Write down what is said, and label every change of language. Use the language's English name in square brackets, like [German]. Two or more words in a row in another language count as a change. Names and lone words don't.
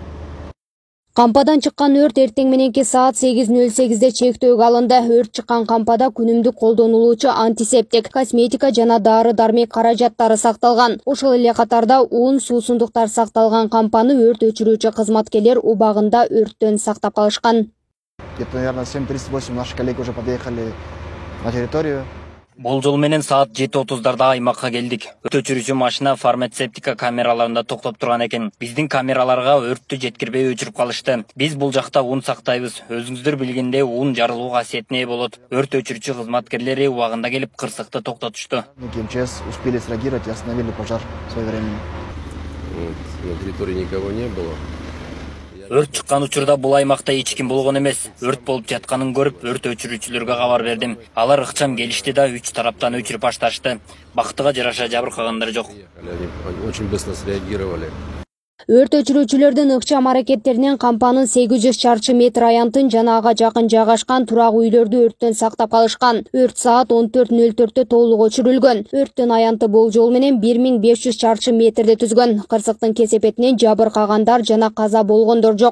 [Kyrgyz] Кампадан чыккан өрт эртең мененки саат 8:08-де чектөөгө алынды. Өрт чыккан кампада күнүмдүк колдонулуучу антисептик, косметика жана дары-дармек каражаттары сакталган. Ошол эле катарда ун, суусундуктар сакталган кампаны өрт өчүрүүчү кызматкерлер убагында өрттөн сактап калышкан. [Russian] Где-то, наверное, 7:38 наши коллеги уже подъехали на территорию. [Kyrgyz] Болжол менен саат 7:30-дарда аймакка келдик. Өрт өчүрүүчү машина фармацевтика камераларында токтоп турган экен. Биздин камераларга өрттү жеткирбей өчүрүп калышты. Биз бул жакта ун сактайбыз. Өзүңүздөр билгендей, ун жарылуу касиетине болот. Өрт өчүрүүчү кызматкерлери убагында келип кырсыкты токтотушту. [Russian] МЧС успели среагировать и остановили пожар своевременно. На территории никого не было. [Kyrgyz] Өрт чыккан учурда бул аймакта эч ким болгон эмес. Өрт болуп жатканын көрүп, өрт өчүрүүчүлөргө кабар бердим. Алар ыкчам келишти да 3 тараптан өчүрүп башташты. Бактыга жараша жабыркагандар жок. [Russian] Они очень быстро среагировали. [Kyrgyz] Өрт өчүрүүчүлөрдүн ыкчам аракеттеринен кампанын 800 чарчы метр аянтын жана ага жакын жайгашкан турак үйлөрдү өрттөн сактап калышкан. Өрт саат 14:04-те толук өчүрүлгөн. Өрттүн аянты болжол менен 1500 чарчы метрди түзгөн. Кырсыктын кесепетинен жабыркагандар жана каза болгондор жок.